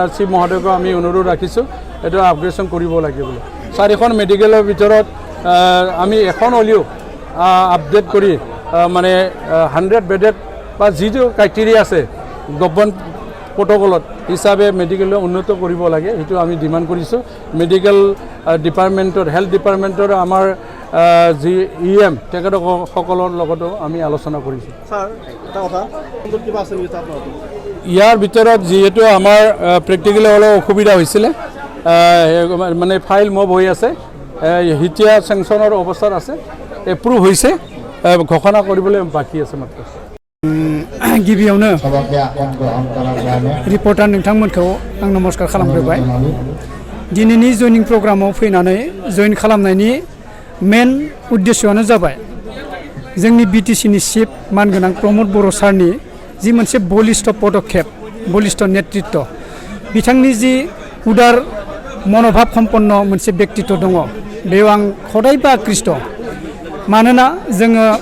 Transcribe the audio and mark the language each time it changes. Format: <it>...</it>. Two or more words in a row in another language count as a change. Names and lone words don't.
<as>চিফ মহোদয়ক আমি অনুৰোধ ৰাখিছোঁ এইটো আপগ্ৰেডেশ্যন কৰিব লাগে বুলি 4খন মেডিকেলৰ ভিতৰত আমি এখন হ'লেও আপডেট কৰি মানে 100 বেডেড বা যিটো ক্ৰাইটেৰিয়া আছে</as> <en>government protocolot</en> <as>হিচাপে মেডিকেল উন্নত কৰিব লাগে সেইটো আমি ডিমাণ্ড কৰিছোঁ</as> <en>medical departmentor health departmentor</en> <as>আমাৰ যি EM তেখেতসকলৰ লগতো আমি আলোচনা কৰিছোঁ ইয়াৰ ভিতৰত যিহেতু আমাৰ প্ৰেক্টিকেলি অলপ অসুবিধা হৈছিলে মানে ফাইল মব হৈ আছে এতিয়া চেংচনৰ অৱস্থাত আছে এপ্ৰুভ হৈছে ঘোষণা কৰিবলৈ বাকী আছে মাত্ৰ</as> <brx>गिबियावनो रिपर्टार नोंथांमोनखौ आं नमस्कार खालामग्रोबाय दिनैनि जयनिं प्रग्रामाव फैनानै जयन खालामनायनि मेन उद्देश्यआनो जाबाय जोंनि BTCनि चिफ मानगोनां प्रमद बर' सारनि जि मोनसे बलिष्ठ पदक्षेप बलिष्ठ नेतृत्व बिथांनि जि उदार मनोभाब सम्पन्न मोनसे व्यक्तित्व दङ बेयाव आं हदायबो आकृष्ट मानोना जोङो</brx>